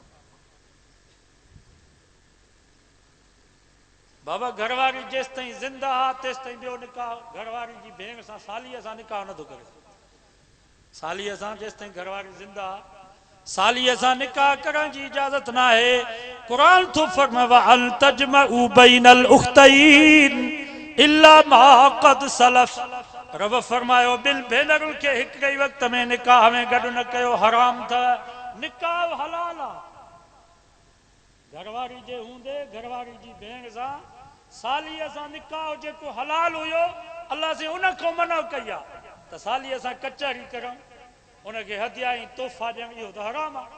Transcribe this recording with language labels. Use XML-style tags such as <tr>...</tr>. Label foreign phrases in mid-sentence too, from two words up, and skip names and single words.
<sd>बाबा घरवारी जेसि ताईं ज़िंदा आहे तेसि ताईं ॿियो निकाह घरवारी जी भेण सां सालीअ सां निकाह नथो करे। सालीअ सां जेसि ताईं घरवारी ज़िंदा आहे सालीअ सां निकाह करण जी इजाज़त न आहे। क़ुरान थो फरमाए</sd> <ar>وأن تجمعوا بين الأختين إلا ما قد سلف.</ar> <sd>रब फरमायो ॿिनि भेनरुनि खे हिकु ई वक़्त में निकाह में गॾु न कयो, हराम अथव। निकाह हलाल आहे। घरवारी जे हूंदे घरवारी जी भेण सां सालीअ सां निकाह जेको हलाल हुयो अल्लाह से उन खां मना कई आहे त सालीअ सां कचहरी करूं, उनखे हदिया ऐं तोहफ़ा ॾियणु, इहो त हराम आहे।</sd>